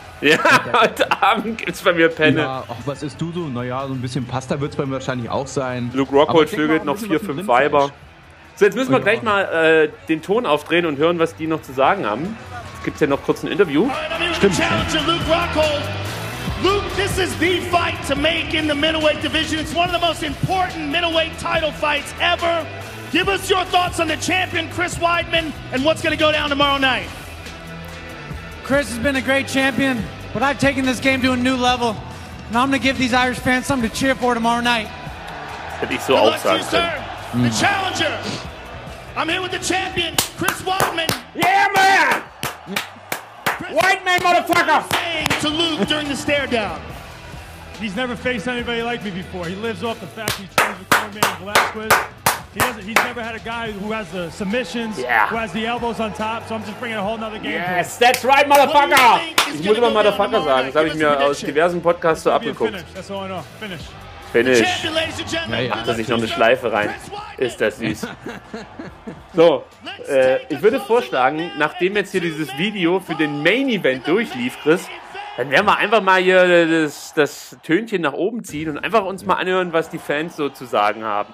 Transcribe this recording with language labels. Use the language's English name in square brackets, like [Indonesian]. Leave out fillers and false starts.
[German] Ja, heute Abend gibt's bei mir Penne. Ja, ach, was isst du so? Naja, so ein bisschen Pasta wird's bei mir wahrscheinlich auch sein. Luke Rockhold vögelt noch 4-5 Weiber. So, jetzt müssen wir gleich mal den Ton aufdrehen und hören, was die noch zu sagen haben. Es gibt ja noch kurz ein Interview. Stimmt. Challenger Luke Rockhold. [English] Luke, this is the fight to make in the middleweight division. It's one of the most important middleweight title fights ever. Give us your thoughts on the champion Chris Weidman and what's going to go down tomorrow night. Chris has been a great champion, but I've taken this game to a new level. And I'm going to give these Irish fans something to cheer for tomorrow night. [German] Hätte ich so auch sagen können. [English] The challenger. I'm here with the champion, Chris Weidman. Yeah, man. Weidman, motherfucker. Saying to Luke during the stare down. He's never faced anybody like me before. He lives off the fact he trains with Cormier Velasquez. He's never had a guy who has the submissions, who has the elbows on top. So I'm just bringing a whole nother game. Yes, that's right, motherfucker. [German] Ich muss immer motherfucker sagen. Das habe ich mir aus diversen Podcasts so abgeguckt. [English] That's all I know. Finish. Finish. [German] Macht er sich noch eine Schleife rein. Ist das süß. So, ich würde vorschlagen, nachdem jetzt hier dieses Video für den Main Event durchlief, Chris, dann werden wir einfach mal hier das Tönchen nach oben ziehen und einfach uns mal anhören, was die Fans so zu sagen haben.